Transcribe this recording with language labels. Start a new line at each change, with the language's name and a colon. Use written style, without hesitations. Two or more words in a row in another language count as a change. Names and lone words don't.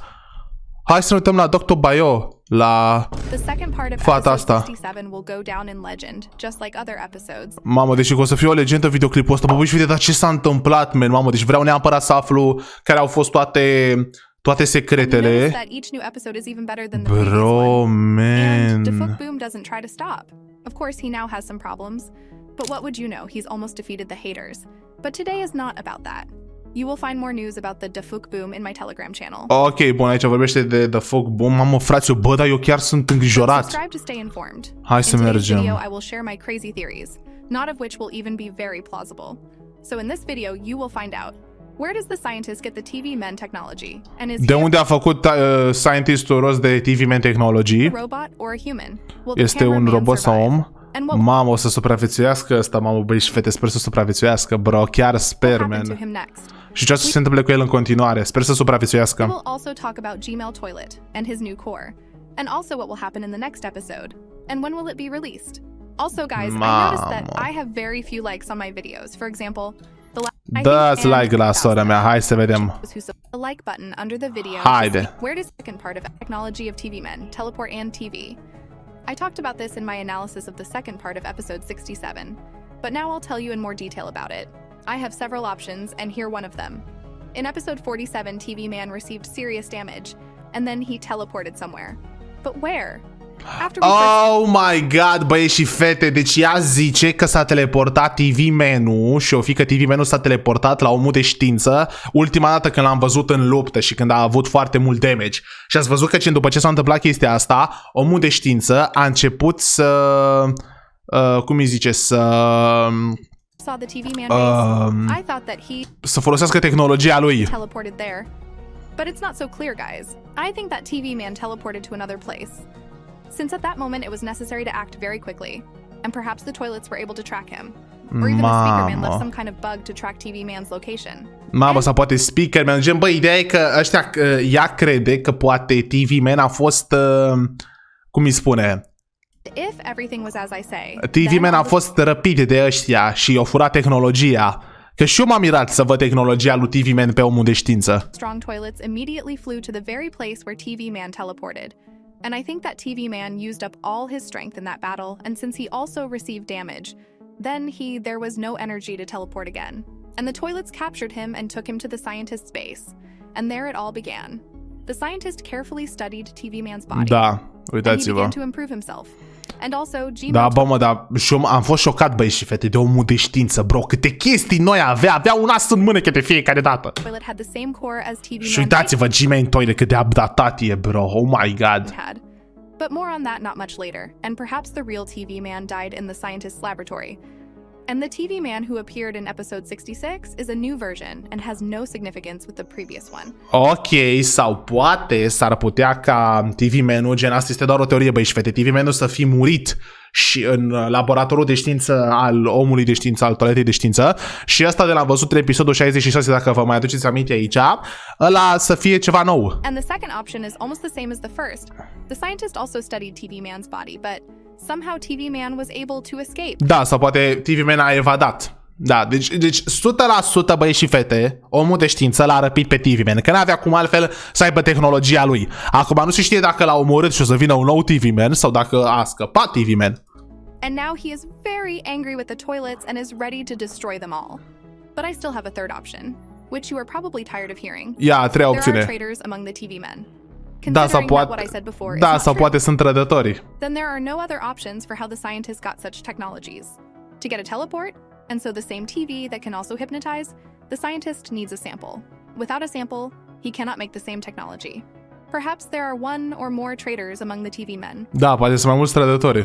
Romanian: Hai să ne uităm la Dr. Bio, la fata asta. Mamă, deci că o să fie o legendă videoclipul ăsta. Bă, băi și fete, dar ce s-a întâmplat, men? Mamă, deci vreau neapărat să aflu care au fost toate secretele.
English: Bro, man. Of course, he now has some problems, but what would you know? He's almost defeated the haters. But today is not about that. You will find more news about the Defuk Boom in my Telegram channel.
Romanian: Ok, bun, aici vorbește de Defuk Boom. Mamă, frate, bă, dar eu chiar sunt îngrijorat.
English: Subscribe to stay informed.
Romanian: Hai să mergem.
English: In today's video, I will share my crazy theories, not of which will even be very plausible. So in this video, you will find out, where does the scientist get the TV Man technology? And is
Romanian: de unde a făcut scientistul rost de TV Man technology?
English: Robot or a human?
Romanian: Este un robot sau om? Mamă, o să supraviețuiască ăsta, mamă, băi și fete, sper să supraviețuiască, bro, chiar sper, man. Și ce o să se întâmple cu el în continuare? Sper să supraviețuiască.
English: We will also talk about Gmail Toilet and his new core, and also what will happen in the next episode, and when will it be released. Also, guys, I noticed that I have very few likes on my videos. For example,
Romanian: dați like la sora mea, hai să vedem.
English: The like button under the video.
Romanian: Haide.
English: Where does the second part of technology of TV Men, teleport and TV? I talked about this in my analysis of the second part of episode 67, but now I'll tell you in more detail about it. I have several options, and here one of them. In episode 47, TV Man received serious damage, and then he teleported somewhere. But where? Oh my god,
Romanian: băieți și fete, deci ea zice că s-a teleportat TV Man-ul și o fi că TV Man-ul s-a teleportat la omul de știință ultima dată când l-am văzut în luptă și când a avut foarte mult damage. Și ați văzut că după ce s-a întâmplat chestia asta, omul de știință a început să... cum îi zice, să folosească tehnologia lui.
English: But it's not so clear, guys. I think that TV Man teleported to another place. Since at that moment it was necessary to act very quickly, and perhaps the toilets were able to track him, or even the speaker man left some kind of bug to track TV Man's location.
Romanian: Mamă, sau poate speaker man, gen, bă, ideea e că ăștia, ea crede că poate TV Man a fost, cum îi spune?
English: If everything was as I say,
Romanian: TV Man a fost răpit de ăștia și i-au furat tehnologia Că și eu m-am mirat să văd tehnologia lui TV Man pe omul de știință.
English: Strong toilets immediately flew to the very place where TV Man teleported. And I think that TV Man used up all his strength in that battle, and since he also received damage, then there was no energy to teleport again. And the toilets captured him and took him to the scientist's base. And there it all began. The scientist carefully studied TV Man's body.
Romanian: Da,
English: And he
Romanian: uitați-vă.
English: began to improve himself. And also, Gmail
Romanian: Da, bă, mă, dar și eu am fost șocat, băi și fete, de omul de știință, bro. Câte chestii noi avea un as în mână de fiecare dată.
English: toilet had the same core as TV
Romanian: Și
English: Man
Romanian: uitați-vă, Gmail Toilet, cât de updatat e, bro.
English: Oh my god. had. But more on that not much later, and perhaps the real TV Man died in the scientist's laboratory. And the TV Man who appeared in episode 66 is a new version and has no significance with the previous one.
Romanian: Ok, sau poate s-ar putea ca TV Man-ul, gen asta este doar o teorie, băi și fete, TV Man-ul să fi murit și în laboratorul de știință al omului de știință, al toaletei de știință, și ăsta de l-am văzut în episodul 66, dacă vă mai aduceți aminte aici, ăla să fie ceva nou.
English: And the second option is almost the same as the first. The scientist also studied TV Man's body, but somehow TV Man was able to escape.
Romanian: Da, sau poate TV Man a evadat. Da, deci 100% băi și fete, omul de știință l-a răpit pe TV Man, că n-avea cum altfel să aibă tehnologia lui. Acum nu se știe dacă l-a omorât și o să vină un nou TV Man sau dacă a scăpat TV Man.
English: And now he is very angry with the toilets and is ready to destroy them all. But I still have a third option, which you are probably tired of hearing.
Romanian: Ia, a treia
English: There are
Romanian: opțiune.
English: traitors among the TV men.
Romanian: Da, sau
English: Considering that what I
Romanian: poate,
English: said before is
Romanian: da,
English: not
Romanian: sau
English: true,
Romanian: poate sunt trădători.
English: then there are no other options for how the scientist got such technologies. To get a teleport, and so the same TV that can also hypnotize, the scientist needs a sample. Without a sample, he cannot make the same technology. Perhaps there are one or more traitors among the TV men
Romanian: Da, poate sunt mai mulți trădători.